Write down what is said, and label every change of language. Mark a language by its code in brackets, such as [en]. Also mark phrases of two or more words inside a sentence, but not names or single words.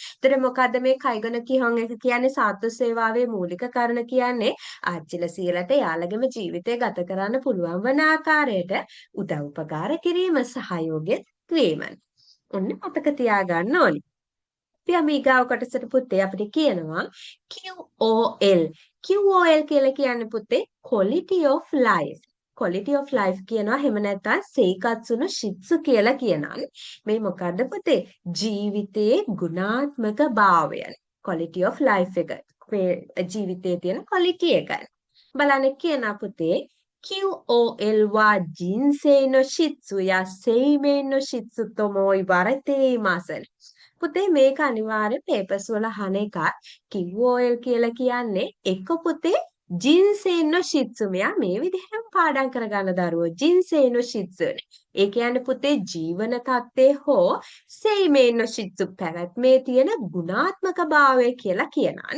[si] ඒතර මොකද්ද මේ [ja] 介護の基本 [si] එක කියන්නේ සාත්තු සේවාවේ මූලික කරුණ කියන්නේ ආච්චිලා සීලට යාළගේම ජීවිතය ගත කරන්න පුළුවන් වන ආකාරයට උදව් උපකාර කිරීම සහයෝගය ක්වීම. ඔන්න මතක තියාගන්න ඕනි. අපි අමීගාව කොටසට පුතේ අපිට කියනවා QOL. QOL කියලා කියන්නේ පුතේ [en] quality of life. quality of life [si] කියනවා එහෙම නැත්නම් [ja] 生活の質 [si] කියලා කියනවා. මේ මොකද්ද පුතේ? ජීවිතයේ ගුණාත්මක භාවය. [en] quality of life [si] එක. මේ ජීවිතයේ තියෙන quality එක. බලන්න කියනවා පුතේ [ja] QOL は人生の質や生命の質とも言われています。 [si] පුතේ මේක අනිවාර්ය පේපර්ස් වල අහන එකක්. QOL කියලා කියන්නේ එක පුතේ [ja] 人生の質 [si] මෙයා මේ විදිහටම පාඩම් කරගන්න දරුවෝ [ja] 人生の質ね. [si] ඒ කියන්නේ පුතේ ජීවන තත්ත්වයේ හෝ [ja] 生命の質 [si] පැවැත්මේ තියෙන ගුණාත්මක භාවය කියලා කියනවානේ.